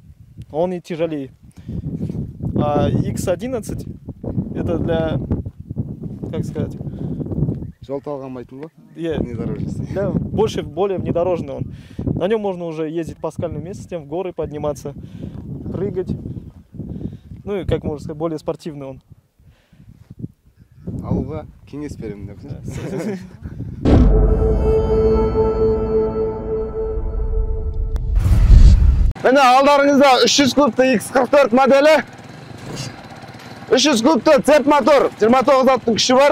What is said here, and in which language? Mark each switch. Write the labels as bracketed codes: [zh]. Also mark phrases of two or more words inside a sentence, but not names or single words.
[ru] Он и тяжелее. А X11 это для, как сказать... Для более внедорожный он. На нем можно уже ездить по скальным местностям, в горы подниматься, прыгать. Ну и, как можно сказать, более спортивный он. [kk] Алуға кеңес беремін деп. Міне алдарыңызда 300 кубты X44 моделі. 300 кубты цеп мотор, 29 аттың күші бар.